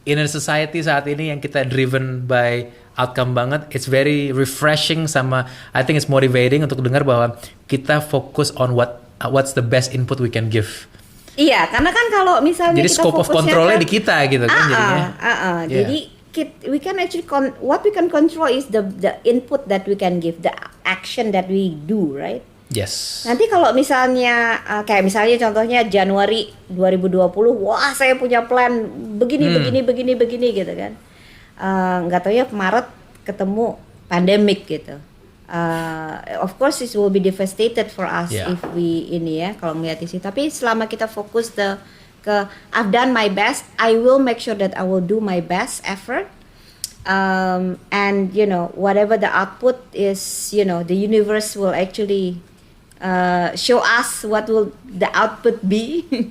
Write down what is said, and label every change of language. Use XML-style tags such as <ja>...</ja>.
<en>In a society</en> <id>saat ini yang kita</id> <en>driven by outcome banget, it's very refreshing sama I think it's motivating</en> <id>untuk dengar bahwa kita fokus</id> <en>on what's the best input we can give.</en> <id>Iya, karena kan kalau misalnya jadi kita scope of controlnya di kita gitu kan jadinya. Yeah.</id> <en>Jadi we can actually what we can control is the input that we can give, the action that we do, right? Yes.</en> <id>Nanti kalau misalnya kayak misalnya contohnya Januari 2020, wah saya punya plan begini gitu kan. Nggak tahu ya Maret ketemu pandemic gitu.</id> <en>Of course it will be devastated for us if we</en> <id>kalau melihat isi. Tapi selama kita fokus</id> <en>I've done my best, I will make sure that I will do my best effort. And whatever the output is, the universe will actually show us what will the output be.</en>